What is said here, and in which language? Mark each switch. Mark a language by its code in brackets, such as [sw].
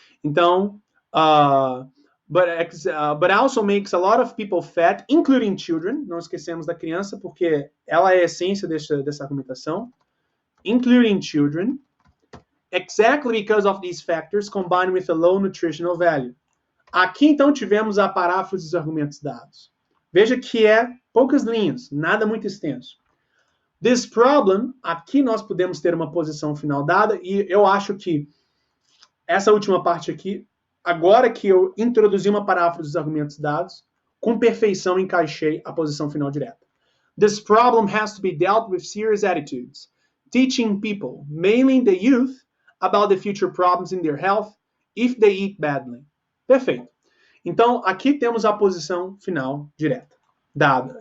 [pt] Então, [en] but also makes a lot of people fat, including children. [pt] Não esquecemos da criança, porque ela é a essência dessa argumentação. [en] Including children, exactly because of these factors combined with a low nutritional value. [pt] Aqui, então, tivemos a paráfrase dos argumentos dados. Veja que é poucas linhas, nada muito extenso. [en] This problem, [pt] aqui nós podemos ter uma posição final dada, e eu acho que essa última parte aqui, agora que eu introduzi uma paráfrase dos argumentos dados, com perfeição encaixei a posição final direta. [en] This problem has to be dealt with serious attitudes, teaching people, mainly the youth, about the future problems in their health if they eat badly. [pt] Perfeito. Então, aqui temos a posição final direta, dada.